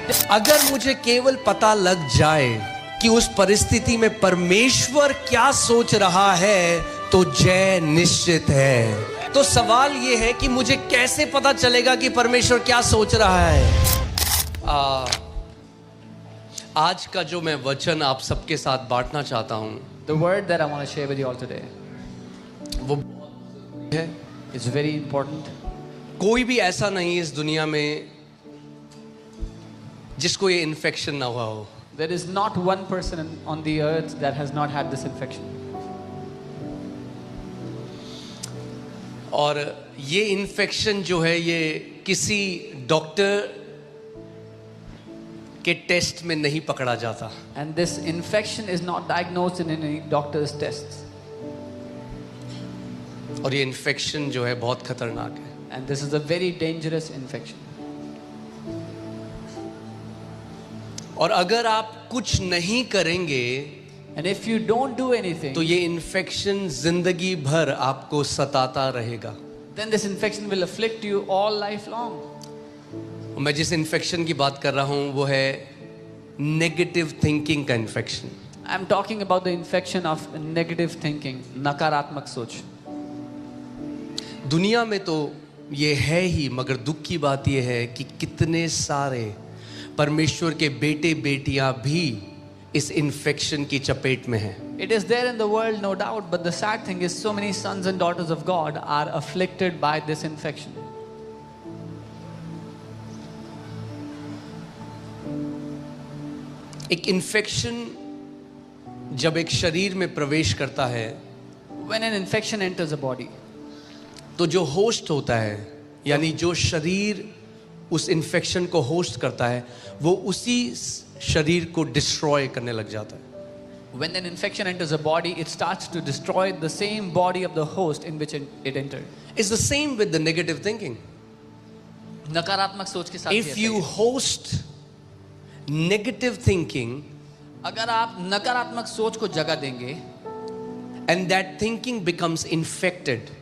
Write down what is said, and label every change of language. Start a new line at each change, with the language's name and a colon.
Hindi: अगर मुझे केवल पता लग जाए कि उस परिस्थिति में परमेश्वर क्या सोच रहा है तो जय निश्चित है। तो सवाल यह है कि मुझे कैसे पता चलेगा कि परमेश्वर क्या सोच रहा है? आज का जो मैं वचन आप सबके साथ बांटना चाहता हूं,
English: The word that I want to share with you all today
Hindi: वो है,
English: is very important.
Hindi: कोई भी ऐसा नहीं इस दुनिया में जिसको ये इन्फेक्शन ना हुआ हो।
English: There is not one person on the earth that has not had this infection.
Hindi: और ये इन्फेक्शन जो है ये किसी डॉक्टर के टेस्ट में नहीं पकड़ा जाता।
English: And this infection is not diagnosed in any doctor's tests.
Hindi: और ये इन्फेक्शन जो है बहुत खतरनाक है।
English: And this is a very dangerous infection.
Hindi: और अगर आप कुछ नहीं करेंगे
English: And if you don't do anything,
Hindi: तो ये इन्फेक्शन जिंदगी भर आपको सताता रहेगा।
English: then this infection will afflict you all life long.
Hindi: मैं जिस इन्फेक्शन की बात कर रहा हूं वो है नेगेटिव थिंकिंग का infection.
English: I'm talking about the infection of negative thinking,
Hindi: नकारात्मक सोच। दुनिया में तो ये है ही, मगर दुख की बात ये है कि कितने सारे परमेश्वर के बेटे बेटियां भी इस इन्फेक्शन की चपेट में हैं।
English: It is there in the world, no doubt, but the sad thing is so many sons and daughters of God are afflicted by this infection.
Hindi: एक इन्फेक्शन जब एक शरीर में प्रवेश करता है,
English: When an infection enters a body,
Hindi: तो जो होस्ट होता है, यानी जो शरीर उस इन्फेक्शन को होस्ट करता है, वो उसी शरीर को डिस्ट्रॉय करने लग जाता है।
English: when an infection enters a body, it starts to destroy the same body of the host in which it entered. It's the same with the negative thinking.
Hindi: नकारात्मक सोच के साथ
English: If you host negative thinking
Hindi: अगर आप नकारात्मक सोच को जगह देंगे
English: and that thinking becomes infected,